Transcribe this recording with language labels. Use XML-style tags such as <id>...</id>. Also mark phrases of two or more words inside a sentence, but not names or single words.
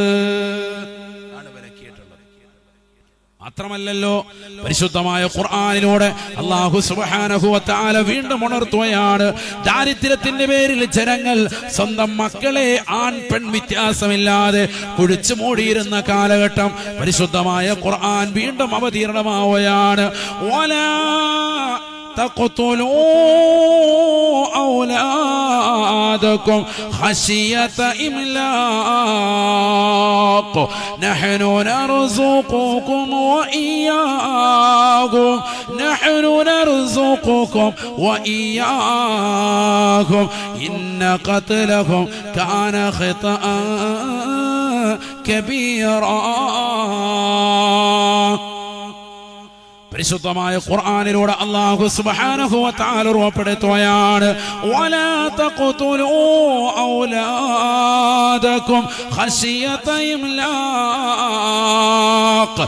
<ml>മാത്രമല്ലല്ലോ, പരിശുദ്ധമായ ഖുർആനിലൂടെ അല്ലാഹു</ml> <ar>سبحانه وتعالى</ar> <ml>വീണ്ടും ഉണർത്തുകയാണ്. ദാരിദ്ര്യത്തിന്റെ പേരിൽ ജനങ്ങൾ സ്വന്തം മക്കളെ ആൺ പെൺ വ്യത്യാസമില്ലാതെ കുഴിച്ചു മൂടിയിരുന്ന കാലഘട്ടം പരിശുദ്ധമായ ഖുർആൻ വീണ്ടും അവതീർണമാവുകയാണ്.</ml> <ar>വലാ تقتلوا أولادكم خشية إملاق نحن نرزقكم وإياكم نحن نرزقكم وإياكم إن قتلهم كان خطأ كبيرا.</ar> <ml>പരിശുദ്ധമായ ഖുർആനിലൂടെ അല്ലാഹു</ml> <ar>سبحانه وتعالى</ar> <ml>ഉറപ്പെടുത്തുകയാണ്.</ml> <ar>ولا تقتلوا أولادكم خشية إملاق.</ar>